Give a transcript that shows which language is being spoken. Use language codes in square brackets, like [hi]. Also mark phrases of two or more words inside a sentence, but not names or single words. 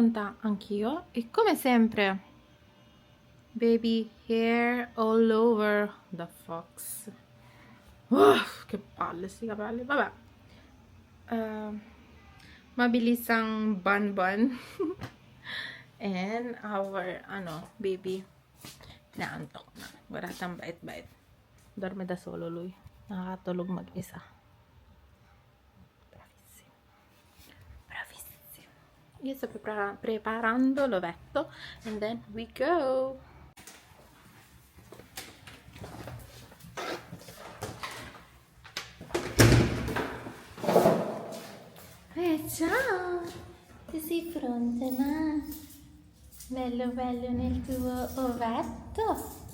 [it] prima anch'io. E come sempre, [en] baby hair all over the fox. [it] Che palle sti capelli. Vabbè. [tl] Mabilis ang bun. [en] And our, baby. [tl] Naantok na. Waratang bait-bait. [it] Dorme da solo lui. [tl] Nakakatulog mag-isa. [it] Bravissimo. Bravissimo. Io sto preparando l'ovetto. [en] And then we go. [it] Ciao! Ti sei pronta, na? Bello nel tuo ovetto?